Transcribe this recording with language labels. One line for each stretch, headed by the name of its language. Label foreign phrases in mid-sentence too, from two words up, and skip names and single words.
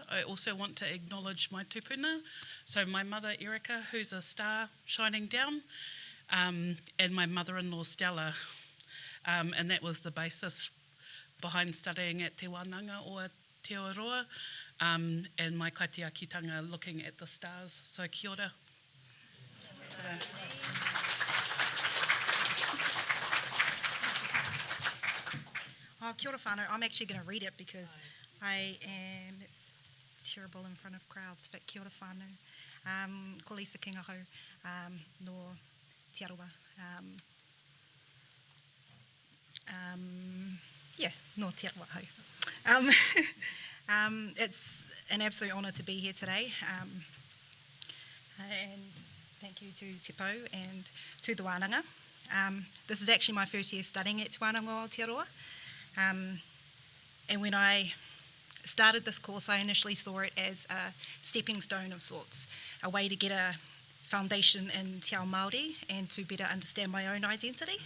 English: I also want to acknowledge my tupuna. So my mother, Erica, who's a star shining down, and my mother-in-law, Stella. And that was the basis behind studying at Te Wānanga or Te Aroa, and my kaitiakitanga looking at the stars. So
Māori: kia ora. Oh, kia ora whānau.
English: I'm actually going to read it because I am terrible in front of crowds, but
Māori: kia ora whānau. Ko Lisa Kingaho, no Te Aroa. No Te Aroa hau.
English: It's an absolute honour to be here today. And thank you to Te Pau and to the Wānanga. This is actually my first year studying at Te Wānanga o Aotearoa. And when I started this course, I initially saw it as a stepping stone of sorts, a way to get a foundation in Te Ao Māori and to better understand my own identity.